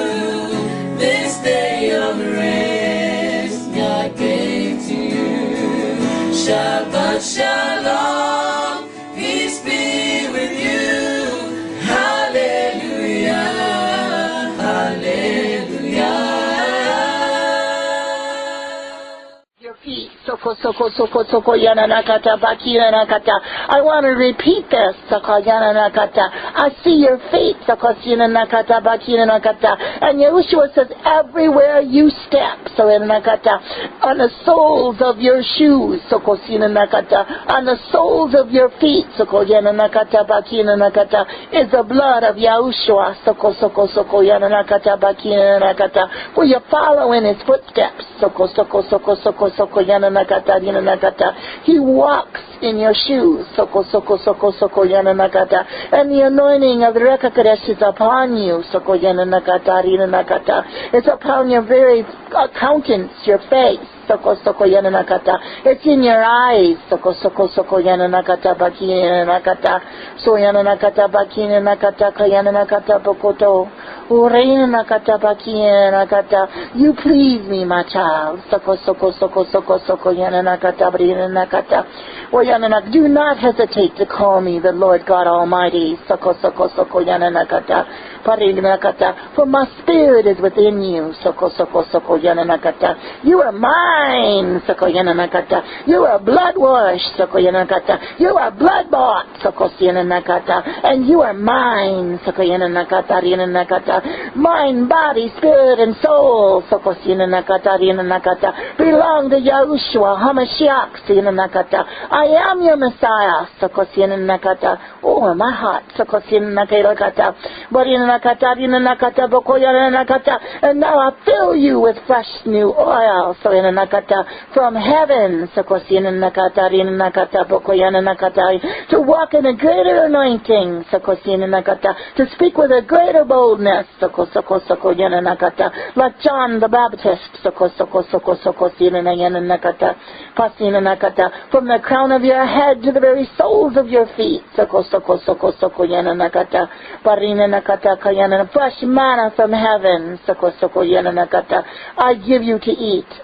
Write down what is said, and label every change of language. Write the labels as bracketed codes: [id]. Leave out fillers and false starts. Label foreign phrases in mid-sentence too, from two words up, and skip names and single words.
[en] This day of rest Yah gave to you. [he] Shabbat Shalom, [en] peace be with you. Hallelujah, hallelujah. Your feet, soko soko soko soko yana nakata bakira nakata. I want to repeat this, soko yana nakata. I see your feet, soko yana nakata bakira nakata. And Yahushua says, everywhere you step, so yana nakata, on the soles of your shoes, soko yana nakata, on the soles of your feet, soko yana nakata bakira nakata, is the blood of Yahushua, soko soko soko yana nakata bakira nakata. For you follow in his footsteps, soko soko soko soko soko yana nakata yana nakata. He walks in your shoes, soko soko soko soko yana nakata. And the anointing of the [he] Reka Kodesh [en] is upon you, soko yana nakata yana nakata. It's upon your very countenance, your face. Soko soko yana nakata. It's in your eyes. Soko soko soko yana nakata baki yana nakata. So yana nakata baki yana nakata kayana nakata bokoto. Ureina nakata baki yana nakata. You please me, my child. Soko soko soko soko soko yana nakata brina nakata. Well, yana nakata. Do not hesitate to call me the Lord God Almighty. Soko soko soko yana nakata. For my spirit is within you. Soko soko soko yana nakata. You are mine. Soko yana nakata. You are blood washed. Soko yana nakata. You are blood bought. Soko yana nakata. And you are mine. Soko yana nakata. Yana nakata. Mind, body, spirit, and soul. Soko yana nakata. Yana nakata. Belong to Yahushua Hamashiach. Yana nakata. I am your Messiah. Soko yana nakata. Oh, my heart. Soko yana nakata. But in and now I fill you with fresh new oil, so in from heaven, to walk in a greater anointing, to speak with a greater boldness, like John the Baptist, from the crown of your head to the very soles of your feet, fresh manna from heaven, I give you to eat,